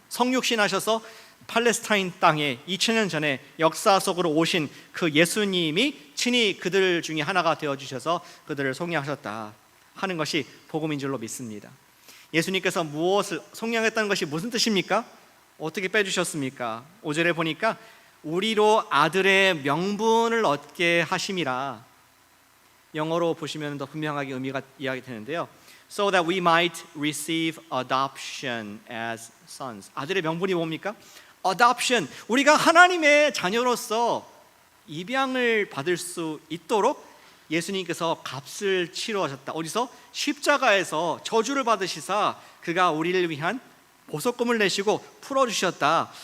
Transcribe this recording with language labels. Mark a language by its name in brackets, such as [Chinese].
[Korean] 성육신 하셔서 팔레스타인 땅에 2000년 전에 역사 속으로 오신 그 예수님이 친히 그들 중에 하나가 되어주셔서 그들을 속량하셨다 하는 것이 복음인 줄로 믿습니다. 예수님께서 무엇을 속량했다는 것이 무슨 뜻입니까? 어떻게 빼주셨습니까? 5절에 보니까 우리로 아들의 명분을 얻게 하심이라. 영어로 보시면 더 분명하게 의미가 이해하게 되는데요. [English] So that we might receive adoption as sons. [Korean] 아들의 명분이 뭡니까? adoption. 우리가 하나님의 자녀로서 입양을 받을 수 있도록 예수님께서 값을 치러하셨다. 어디서? 십자가에서 저주를 받으시사 그가 우리를 위한 보석금을 내시고 풀어주셨다.